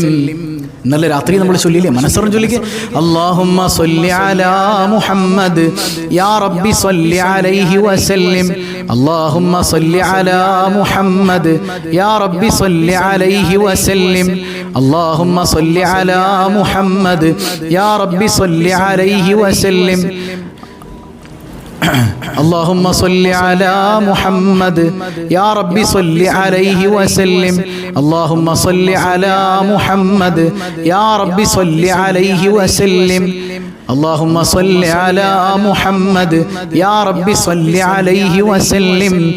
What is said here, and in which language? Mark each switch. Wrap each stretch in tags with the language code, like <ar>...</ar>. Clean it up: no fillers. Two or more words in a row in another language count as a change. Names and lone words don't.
<ml>ഇന്നലെ രാത്രി നമ്മൾ ചൊല്ലിയില്ലേ, മനസ്സറിഞ്ഞ് ചൊല്ലിക്കേ.</ml> <ar>اللهم صل على محمد يا رب صل عليه وسلم. اللهم صل على محمد يا رب صل عليه وسلم. اللهم صل على محمد يا رب صل عليه وسلم. اللهم صل على محمد يا رب صل عليه وسلم. اللهم صل على محمد يا رب صل عليه وسلم. اللهم صل على محمد يا رب صل عليه وسلم.</ar>